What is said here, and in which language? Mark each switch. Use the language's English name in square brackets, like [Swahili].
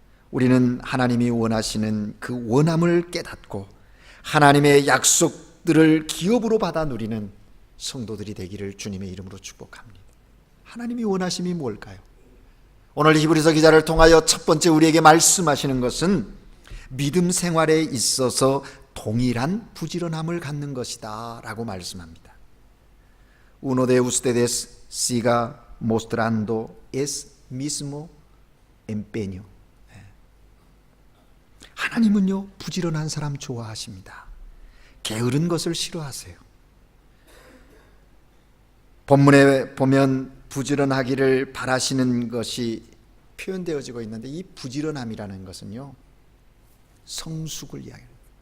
[Korean] 우리는 하나님이 원하시는 그 원함을 깨닫고 하나님의 약속들을 기업으로 받아 누리는 성도들이 되기를 주님의 이름으로 축복합니다. 하나님이 원하심이 뭘까요? 오늘 히브리서 기자를 통하여 첫 번째 우리에게 말씀하시는 것은 믿음 생활에 있어서 동일한 부지런함을 갖는 것이다 라고 말씀합니다. [Spanish] Uno de ustedes siga mostrando es mismo empeño. [Korean] 하나님은요, 부지런한 사람 좋아하십니다. 게으른 것을 싫어하세요. 본문에 보면 부지런하기를 바라시는 것이 표현되어지고 있는데, 이 부지런함이라는 것은요, 성숙을 이야기합니다.